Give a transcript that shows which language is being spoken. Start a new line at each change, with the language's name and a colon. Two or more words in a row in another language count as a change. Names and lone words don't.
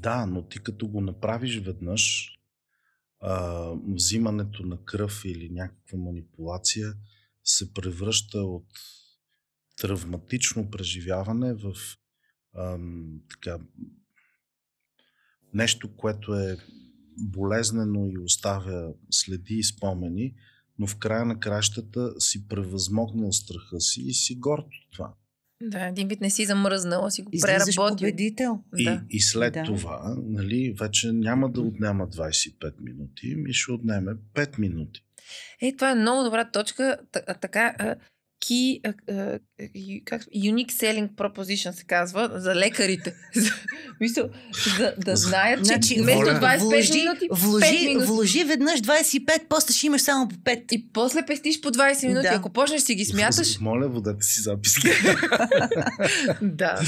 Bulgarian: Да, но ти като го направиш веднъж, взимането на кръв или някаква манипулация се превръща от травматично преживяване в така, нещо, което е болезнено и оставя следи и спомени, но в края на кращата си превъзмогнал страха си и си горд от това. Да, един вид не си замръзнал, а си го Излизаш преработил. победител. И след това, нали, вече няма да отнема 25 минути, ми ще отнеме 5 минути. Това е много добра точка. Така,
English: unique selling proposition
Bulgarian: се казва за лекарите. Мисля, да знаят, че вместо 25 минути, 5 минути. Вложи веднъж 25, после ще имаш само по 5. И после пестиш по 20 минути. Да. Ако почнеш си ги смяташ... Моля, водете си записки. Да.